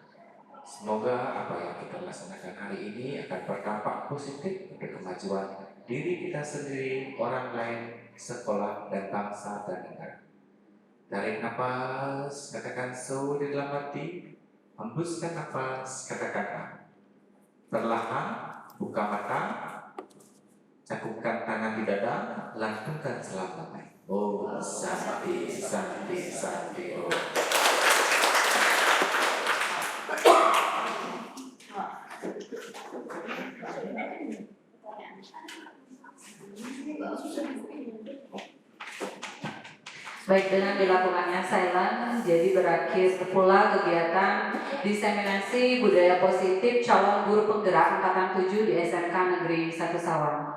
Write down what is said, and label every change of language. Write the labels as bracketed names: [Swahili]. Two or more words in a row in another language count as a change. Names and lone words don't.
[Indonesian] Semoga apa yang kita laksanakan hari ini akan berdampak positif untuk kemajuan diri kita sendiri, orang lain, sekolah, dan bangsa dan negara. Tarik nafas, katakan so di dalam hati. Hembuskan nafas, katakan ha. Perlahan buka mata, cakupkan tangan di dada, lantungkan salam damai. [Sanskrit] Oh, Santi, Santi, Santi. Oh. [Indonesian] Baik, dengan dilakukannya silent, jadi berakhir pula kegiatan diseminasi budaya positif calon guru penggerak angkatan 7 di SMK Negeri 1 Sawang.